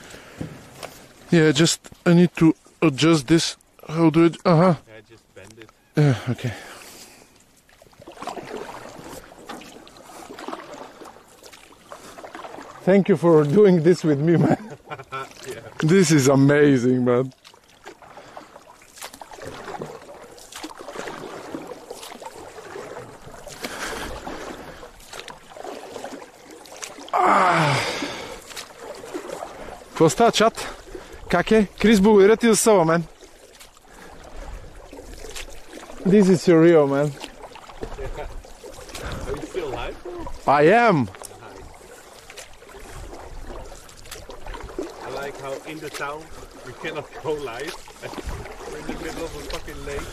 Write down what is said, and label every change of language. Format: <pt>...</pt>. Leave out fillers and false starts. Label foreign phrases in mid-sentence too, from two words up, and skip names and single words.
<en>Yeah, just, I need to adjust this. How do it? Yeah, just bend it. Okay. Thank you for doing this with me, man. Yeah. This is amazing, man.</en> <bg>Какво става, чат? Как е? Крис, благодаря ти за съба, мен.</bg> <en>This is surreal, man. Are you still alive, bro? I am. I like how in the town we cannot go live. We're in the middle of a fucking lake.</en>